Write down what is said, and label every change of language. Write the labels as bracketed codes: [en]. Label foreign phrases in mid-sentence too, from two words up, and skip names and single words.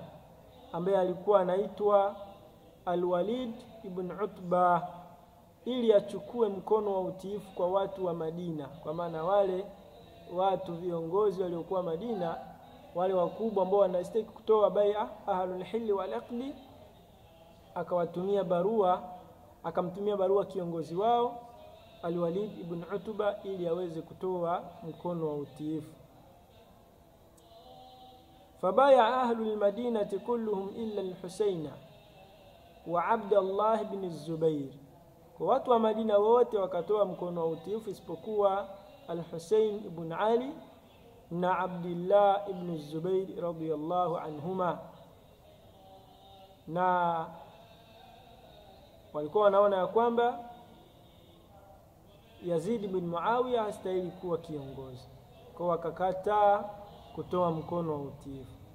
[sw] ambaye alikuwa anaitwa al-Walid ibn Utba, ili achukue mkono wa utiifu kwa watu wa Madina, kwa maana wale watu viongozi waliokuwa Madina, wale wakubwa ambao wanastahili kutoa bai'a, [ar] أهل الحل والعقد, [sw] akamtumia barua kiongozi wao al-Walid ibn Utba ili aweze kutoa mkono wa utiifu. [ar] فبايع أهل المدينة كلهم إلا الحسين وعبد الله بن الزبير, [sw] kwa watu wa Madina wote wakatoa mkono wa utiifu isipokuwa al-Husayn ibn Ali na Abdullah ibn Zubair [ar] رضي الله عنهما. [sw] Na walikuwa wanaona ya kwamba Yazid bin Muawiya hastahili kuwa kiongozi, kwa wakakataa kutoa mkono wa utiifu.